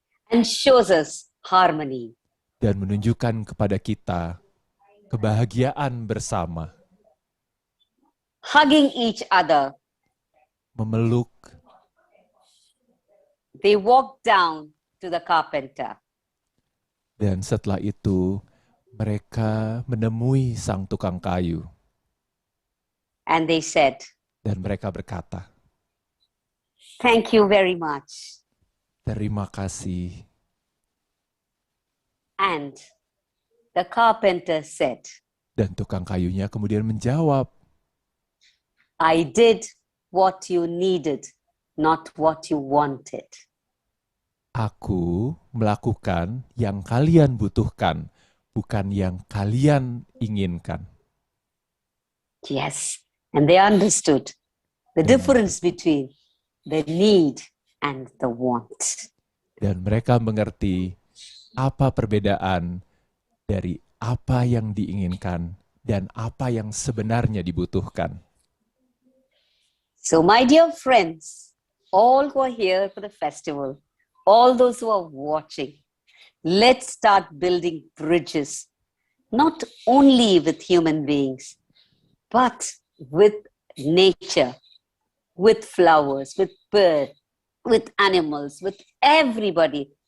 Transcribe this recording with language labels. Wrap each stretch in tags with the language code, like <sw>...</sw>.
<en>and shows us harmony.</en> <id>dan menunjukkan kepada kita kebahagiaan bersama.</id> <en>Hugging each other,</en> <id>Memeluk,</id> <en>they walked down to the carpenter.</en> <id>dan setelah itu mereka menemui sang tukang kayu.</id> <en>And they said,</en> <id>Dan mereka berkata,</id> <en>thank you very much.</en> <id>terima kasih.</id> <en>And the carpenter said,</en> <id>Dan tukang kayunya kemudian menjawab,</id> <en>I did what you needed, not what you wanted.</en> <id>aku melakukan yang kalian butuhkan, bukan yang kalian inginkan.</id> <en>Yes, and they understood the difference between the need and the want.</en> <id>Dan mereka mengerti apa perbedaan dari apa yang diinginkan dan apa yang sebenarnya dibutuhkan.</id> <en>So, my dear friends, all who are here for the festival, all those who are watching, let's start building bridges, not only with human beings, but with nature, with flowers, with birds, with animals, with everybody.</en>